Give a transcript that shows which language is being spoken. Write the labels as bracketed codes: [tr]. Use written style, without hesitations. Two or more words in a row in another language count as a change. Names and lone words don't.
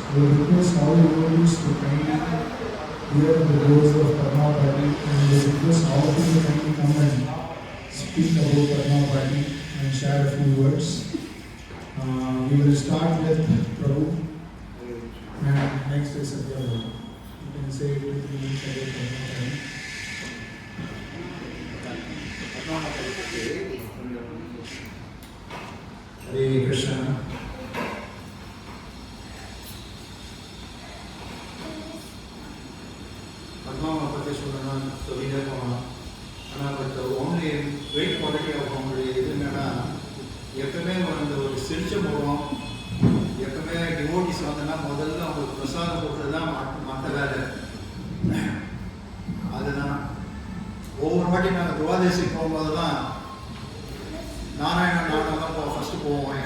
[en] We request all the devotees to kindly hear the words of Karna Party, and we request all of you to kindly come and speak about Karna Party and share a few words. We will start with Prabhu and next is Satya. You can say 2-3 minutes about Karna Party. Hare Krishna. [ta] Padma பற்றி சொல்லணும்னா சொல்லிட்டே போகலாம். ஆனால் [en] but only weight quality of [ta] அவங்களுடைய இது என்னென்னா எப்பவுமே அந்த ஒரு சிரிச்ச முகம், எப்பவுமே டிவோட்டிஸ் வந்தோன்னா முதல்ல அவங்களுக்கு பிரசாதம் போட்டுறது தான் மற்ற வேலை. அதுதான் ஒவ்வொரு வாட்டி நாங்கள் துவாதேசிக்கு போகும்போதெல்லாம் நாராயணன் நானும் தான் ஃபஸ்ட்டு போவோம்.